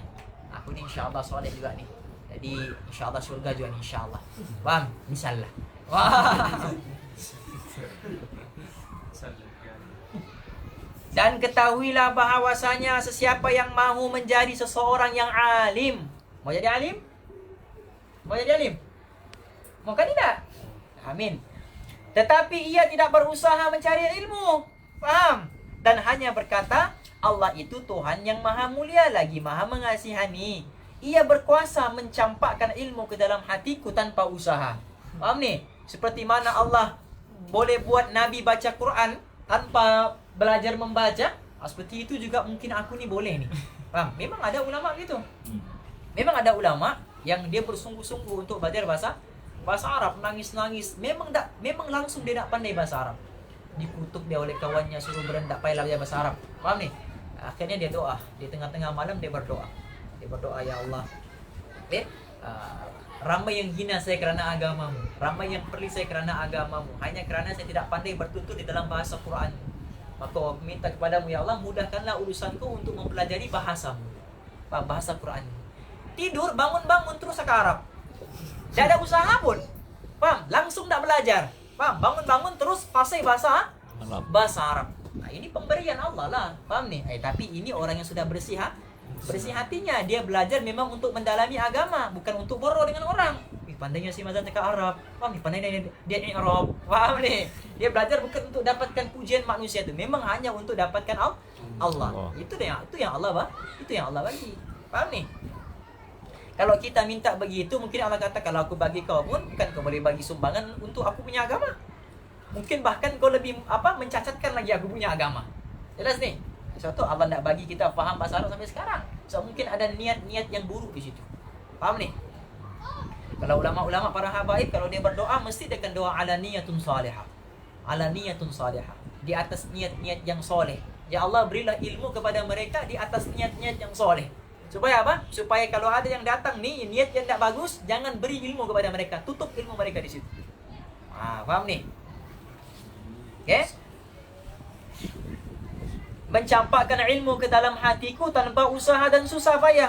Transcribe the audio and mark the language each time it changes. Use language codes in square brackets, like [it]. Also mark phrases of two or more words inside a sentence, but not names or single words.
[ms] Aku ni insya-Allah soleh juga ni. Jadi insya-Allah syurga juga ni insya-Allah. Faham? Insyaallah. Wah. Dan ketahuilah bahawasanya sesiapa yang mahu menjadi seseorang yang alim. Mau jadi alim? Mau jadi alim? Mau kan tidak? Amin. Tetapi ia tidak berusaha mencari ilmu. Paham? Dan hanya berkata, Allah itu Tuhan yang maha mulia lagi maha mengasihani. Ia berkuasa mencampakkan ilmu ke dalam hatiku tanpa usaha. Paham ni? Seperti mana Allah boleh buat Nabi baca Quran tanpa belajar membaca, seperti itu juga mungkin aku ni boleh ni. Faham? Memang ada ulama gitu. Memang ada ulama yang dia bersungguh-sungguh untuk belajar bahasa Arab, nangis-nangis. Memang langsung dia nak pandai bahasa Arab. Dikutuk dia oleh kawannya, suruh berendak payah belajar bahasa Arab. Faham ni? Akhirnya dia doa. Di tengah-tengah malam dia berdoa. Dia berdoa, ya Allah. Ramai yang hina saya kerana agamamu. Ramai yang perli saya kerana agamamu. Hanya kerana saya tidak pandai bertutur di dalam bahasa Quran. Maka aku minta kepadamu, ya Allah, mudahkanlah urusanku untuk mempelajari bahasamu. Bahasa Quran. Tidur, bangun-bangun terus ke Arab. Tidak ada usaha pun. Paham? Langsung tak belajar. Paham? Bangun-bangun terus fasih bahasa Arab. Nah, ini pemberian Allah lah. Paham ni? Tapi ini orang yang sudah bersih hatinya. Dia belajar memang untuk mendalami agama, bukan untuk borong dengan orang. Pandainya si Mazan cakap Arab. Paham ni? Pandainya dia Arab. Paham ni? Dia belajar bukan untuk dapatkan pujian manusia tu. Memang hanya untuk dapatkan Allah. Itu yang Allah bagi. Paham ni? Kalau kita minta begitu, mungkin Allah kata, kalau aku bagi kau pun, bukan kau boleh bagi sumbangan untuk aku punya agama. Mungkin bahkan kau lebih mencacatkan lagi aku punya agama. Jelas ni? Sebab tu Allah nak bagi kita faham bahasa Arab sampai sekarang. So mungkin ada niat-niat yang buruk di situ. Faham ni? Kalau ulama-ulama para habaib, kalau dia berdoa, mesti dia akan doa [ar] على نية صالحة. على نية صالحة. [ms] Di atas niat-niat yang soleh. Ya Allah, berilah ilmu kepada mereka di atas niat-niat yang soleh. Supaya apa? Supaya kalau ada yang datang ni, niat yang tak bagus, jangan beri ilmu kepada mereka. Tutup ilmu mereka di situ. Faham ni? Okay? Mencampakkan ilmu ke dalam hatiku tanpa usaha dan susah payah.